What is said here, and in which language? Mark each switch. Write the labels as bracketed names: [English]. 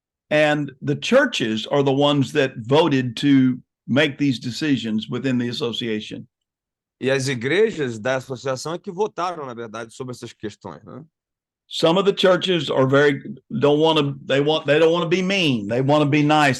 [English] And the churches are the ones that voted to make these decisions within the association. [Portuguese] E as igrejas da associação é que votaram, na verdade, sobre essas questões, né? [English] Some of the churches are they don't want to be mean. They want to be nice.